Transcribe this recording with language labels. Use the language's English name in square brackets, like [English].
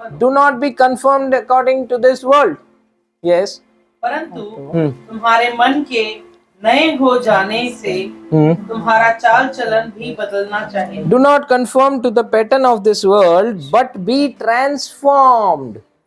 [English] Do not be conformed according to this world. Yes. [Hindi] परंतु तुम्हारे मन के नए हो जाने से तुम्हारा चाल चलन भी बदलना चाहिए। [English] Do not conform to the pattern of this world, but be transformed.